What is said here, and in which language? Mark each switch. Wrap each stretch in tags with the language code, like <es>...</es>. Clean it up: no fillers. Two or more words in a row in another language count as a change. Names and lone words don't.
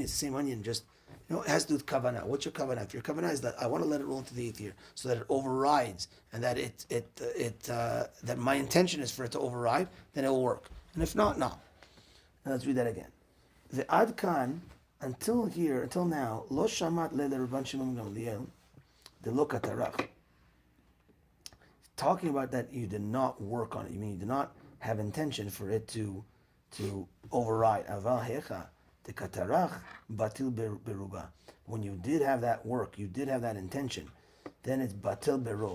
<en>It's the same onion, just, it has to do with kavanah. What's your kavanah? If your kavanah is that I want to let it roll into the 8th year so that it overrides and that that my intention is for it to override, then it will work. And if not, no. Now let's read that again. The</en> <he>עד כאן,</he> <en>until now,</en> <he>לא שמעת לרבן שמעון גמליאל, the לא קטרח.</he> <en>Talking about that you did not work on it. You mean you did not have intention for it to override.</en> <he>אבל היכא the קטרח בטיל ברובא.</he> <en>When you did have that work, you did have that intention, then it's</en> <he>בטיל ברוב.</he>